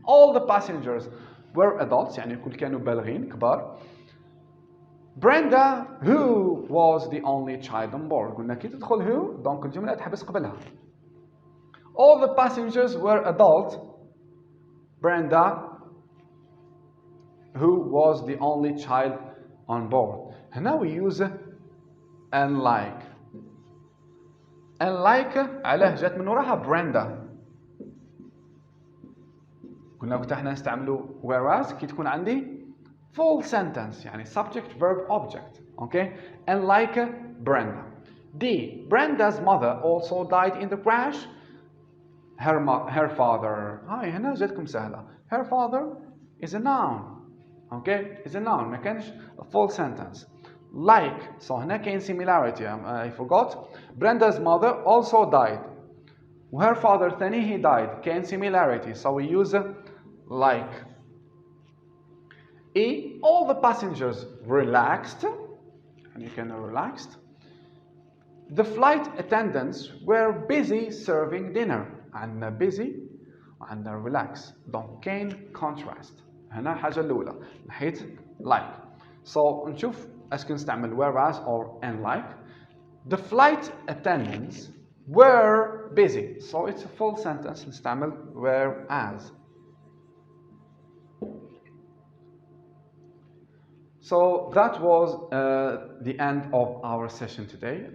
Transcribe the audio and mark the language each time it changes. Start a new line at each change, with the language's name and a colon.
English: All the passengers were adults
Arabic: يعني كل كانوا بالغين كبار.
English: Brenda who was the only child on board.
Arabic: قلنا كي تدخل who دونك الجملة تحبس قبلها.
English: All the passengers were adults. Brenda who was the only child on board.
Arabic: هنا
English: we use unlike.
Arabic: unlike علاه جات من وراها بريندا. قلنا وقت احنا نستعملوا whereas كي تكون عندي
English: full sentence
Arabic: يعني
English: subject verb object. Okay. unlike Brenda. D. Brenda's mother also died in the crash. Her father.
Arabic: هاي هنا جاتكم سهلة.
English: Her father is a noun. Okay. is a noun.
Arabic: ما كانش
English: a full sentence. Like. So
Arabic: هنا كاين
English: similarity. I forgot. Brenda's mother also died. Her father
Arabic: ثاني
English: he died.
Arabic: كاين
English: similarity. So we use like. E. All the passengers relaxed. And you can relaxed. The flight attendants were busy serving dinner.
Arabic: عندنا busy وعندنا relax.
French: Donc
Arabic: كاين contrast. هنا الحاجة الأولى ناحية like.
English: So
Arabic: نشوف اسكو نستعمل
English: whereas or unlike. The flight attendants were busy. So it's a full sentence.
Arabic: نستعمل
English: whereas. So that was the end of our session today.